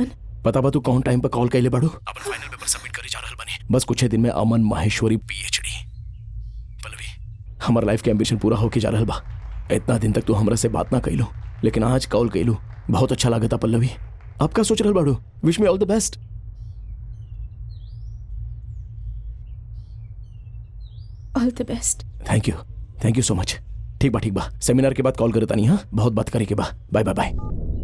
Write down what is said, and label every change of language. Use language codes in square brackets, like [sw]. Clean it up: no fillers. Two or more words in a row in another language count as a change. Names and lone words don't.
[bho] पता बा तू कौन टाइम पर कॉल कैले बाड़ू? अपन [en] final paper submit [bho] करे जा रहल बानी। बस कुछ दिन में अमन माहेश्वरी पीएचडी। पल्लवी, हमार लाइफ के एम्बिशन पूरा होके जा रहल बा। इतना दिन तक तू हमरा से बात ना कैलू, लेकिन आज कॉल कैलू, बहुत अच्छा लागता पल्लवी। आप का सोच रहल बाड़ू? [en] Wish me all the best. All the best. Thank you so much. [bho] ठीक बा, सेमिनार के बाद कॉल करता नहीं। हाँ, बहुत बात करे के बा। बाय बाय बाय।